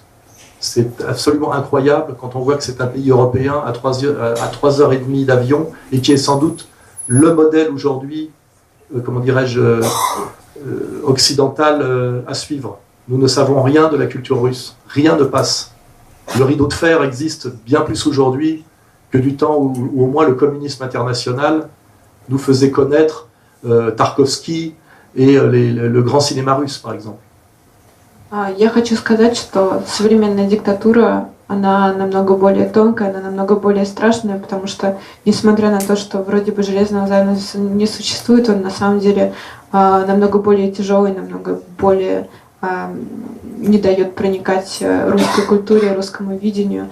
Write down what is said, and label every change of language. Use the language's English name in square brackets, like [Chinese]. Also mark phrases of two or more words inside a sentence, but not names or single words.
[French] C'est absolument incroyable quand on voit que c'est un pays européen à 3h30 d'avion et qui est sans doute le modèle aujourd'hui, comment dirais-je, occidental à suivre. Nous ne savons rien de la culture russe. Rien ne passe. Le rideau de fer existe bien plus aujourd'hui que du temps où au moins le communisme international nous faisait connaître Tarkovsky et le grand cinéma russe, par exemple. [Russian] Я хочу сказать, что современная диктатура, она намного более тонкая, она намного более страшная, потому что, несмотря на то, что вроде бы железного занавеса не существует, он на самом деле намного более тяжелый, намного более не дает проникать русской культуре, русскому видению.